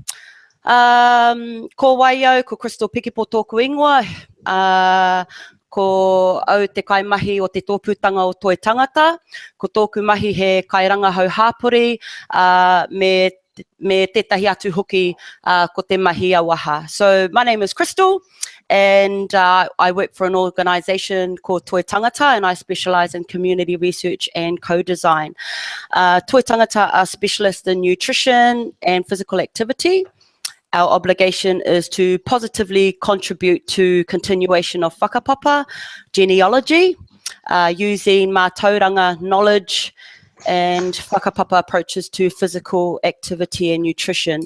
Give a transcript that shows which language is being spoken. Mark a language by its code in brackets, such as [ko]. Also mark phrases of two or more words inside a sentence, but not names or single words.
[mi] Ko Waiau, ko Crystal Kekepo tōku ingoa, ko au te kaimahi o te tōpūtanga o Toi Tangata, ko tōku mahi he kairangahau hāpori, me tētahi atu hoki ko te mahi awaha. [en] So my name is Crystal and I work for an organisation called Toi Tangata and I specialise in community research and co-design. Toi Tangata are specialists in nutrition and physical activity. Our obligation is to positively contribute to continuation of whakapapa, genealogy, using Matauranga knowledge and whakapapa approaches to physical activity and nutrition.